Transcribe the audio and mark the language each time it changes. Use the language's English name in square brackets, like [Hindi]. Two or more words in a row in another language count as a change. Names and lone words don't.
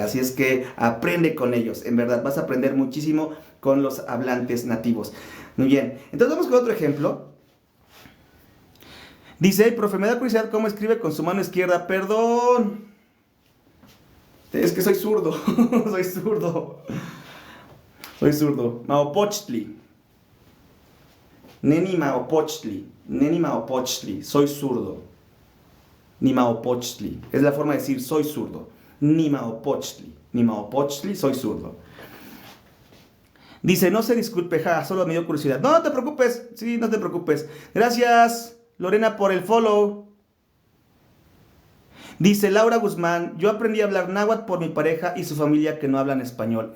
[Spanish] Así es que aprende con ellos, en verdad, vas a aprender muchísimo con los hablantes nativos. Muy bien, entonces vamos con otro ejemplo. Dice, hey, profe, me da curiosidad cómo escribe con su mano izquierda. Perdón, es que soy zurdo, soy zurdo. [Nahuatl languages] Maopochtli. Neni Maopochtli, [Spanish] soy zurdo. [Nahuatl languages] Ni Maopochtli. [Spanish] Es la forma de decir soy zurdo. [Nahuatl languages] Ni Maopochtli, [Spanish] soy zurdo. Dice, no se disculpe, solo me dio curiosidad. No, no te preocupes. Sí, no te preocupes. Gracias, Lorena, por el follow. Dice Laura Guzmán, yo aprendí a hablar náhuatl por mi pareja y su familia que no hablan español.